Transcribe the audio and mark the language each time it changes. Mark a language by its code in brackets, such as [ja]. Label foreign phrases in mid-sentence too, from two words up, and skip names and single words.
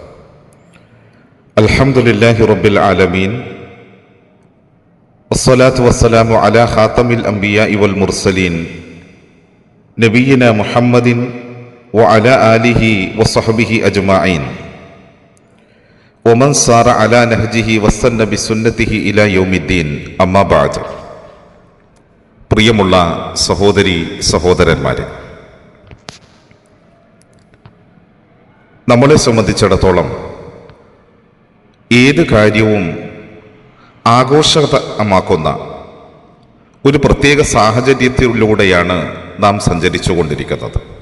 [ar] الحمد لله رب العالمين، والصلاة والسلام على خاتم الأنبياء والمرسلين نبينا محمد وعلى آله وصحبه أجمعين ومن سار على نهجه واستنى بسنته إلى يوم الدين. أما بعد. [ml] പ്രിയമുള്ള സഹോദരി സഹോദരന്മാരെ, നമ്മളെ സംബന്ധിച്ചിടത്തോളം ഏത് കാര്യവും ആഘോഷമാക്കുന്ന ഒരു പ്രത്യേക സാഹചര്യത്തിലൂടെയാണ് നാം സഞ്ചരിച്ചു കൊണ്ടിരിക്കുന്നത്.